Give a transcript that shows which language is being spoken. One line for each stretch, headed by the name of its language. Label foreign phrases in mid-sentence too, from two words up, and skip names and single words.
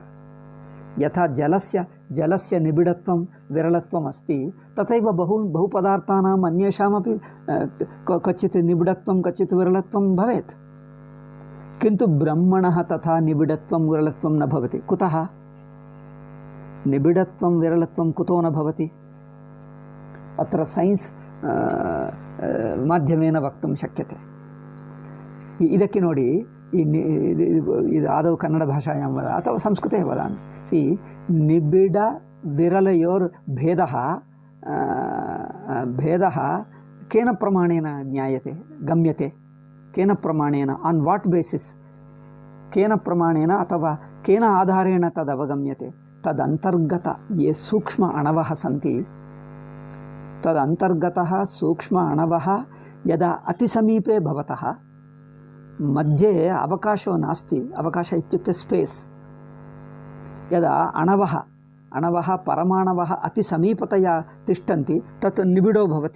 Sanskrit: यथा जलस्य निबिडत्वं विरलत्वम् अस्ति, तथैव बहु पदार्थानाम् अन्येषामपि क्वचित् निबिडत्वं क्वचित् विरलत्वं भवेत्। किन्तु ब्रह्मणः तथा निबिडत्वं विरलत्वं न भवति। कुतः? निबिडत्वं विरलत्वं कुतो न भवति? अत्र सैन्स् माध्यमेन वक्तुं शक्यते।
Kannada: ಇದಕ್ಕೆ ನೋಡಿ,
Sanskrit: ಇದು ಆದೌ ಕನ್ನಡ ಭಾಷಾಯಾಂ ವದ ಅಥವಾ ಸಂಸ್ಕೃತೆ ವದಾಮಿ। ನಿಬಿಡ ವಿರಲಯೋರ್ भेदः केन प्रमाणेन ज्ञायते गम्यते? केन प्रमाणेन,
English: on what basis?
Sanskrit: केन प्रमाणेन अथवा केन आधारेण तदवगम्यते? तदन्तर्गत ये सूक्ष्म अणवः सन्ति, तदन्तर्गतः सूक्ष्म अणवः यदा अतिसमीपे भवतः, मध्ये अवकाशो नास्ति, अवकाश इत्युक्ते स्पेस्, यदा अणवः परमाणवः अतिसमीपतया तिष्ठन्ति तत् निबिडो भवति।